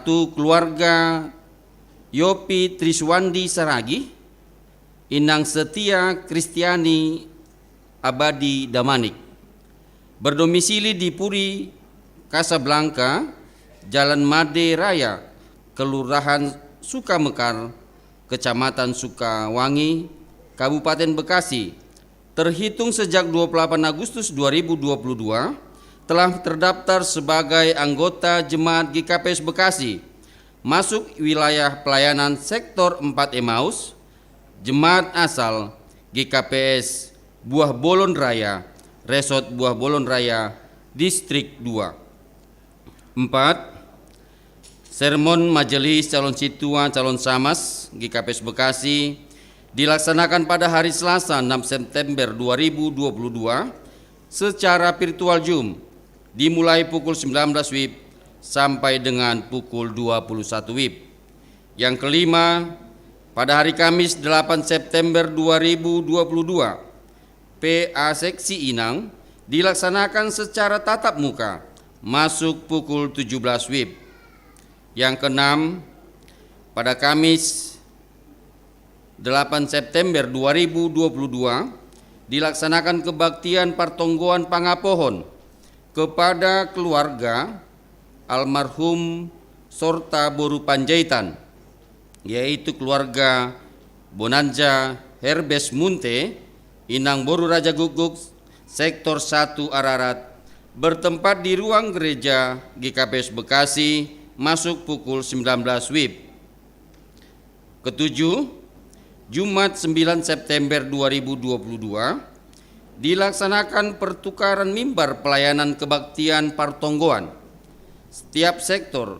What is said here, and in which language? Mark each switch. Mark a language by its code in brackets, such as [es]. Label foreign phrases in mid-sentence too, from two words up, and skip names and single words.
[id] Keluarga Yopi Triswandi Saragi, Inang Setia Kristiani Abadi Damanik, berdomisili di Puri Kasablanka, Jalan Made Raya, Kelurahan Sukamekar, Kecamatan Sukawangi, Kabupaten Bekasi. Terhitung sejak 28 Agustus 2022 telah terdaftar sebagai anggota jemaat GKPS Bekasi, masuk wilayah pelayanan Sektor 4 Emmaus, jemaat asal GKPS Buah Bolon Raya, Resort Buah Bolon Raya, Distrik 2. 4. Sermon Majelis Calon Situa Calon Samas GKPS Bekasi dilaksanakan pada hari Selasa 6 September 2022 secara virtual Zoom, dimulai pukul 19 WIB sampai dengan pukul 21 WIB. Yang kelima, pada hari Kamis 8 September 2022, PA Seksi Inang dilaksanakan secara tatap muka masuk pukul 17 WIB. Yang keenam, pada Kamis 8 September 2022 dilaksanakan kebaktian Partonggoan Pangapohon kepada keluarga almarhum Sorta Boru Panjaitan, yaitu keluarga Bonanza Herbes Munte, Inang Boru Raja Guguk, Sektor 1 Ararat, bertempat di ruang gereja GKPS Bekasi masuk pukul 19 WIB. Ketujuh, Jumat 9 September 2022 dilaksanakan pertukaran mimbar pelayanan kebaktian Partonggoan setiap sektor.